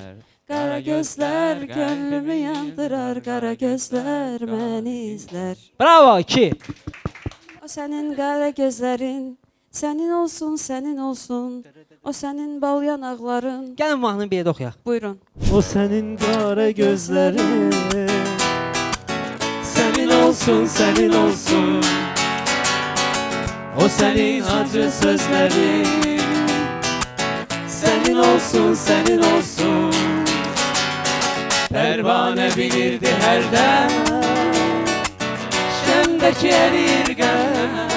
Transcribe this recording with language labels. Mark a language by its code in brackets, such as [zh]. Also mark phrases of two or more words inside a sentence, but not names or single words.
[az] Qara gözlər gönlümü yandırar, qara gözlər məni izlər. Bravo, 2. O sənin qara gözlərin, sənin olsun, sənin olsun. O sənin bal yanaqların. Gəlin mahnını bir yerdə oxuyaq. Buyurun. [tr] O senin kara gözlerin, senin olsun, senin olsun. O senin acı sözlerin, senin olsun, senin olsun. Pervane bilirdi her dem, şemdeki erirgen.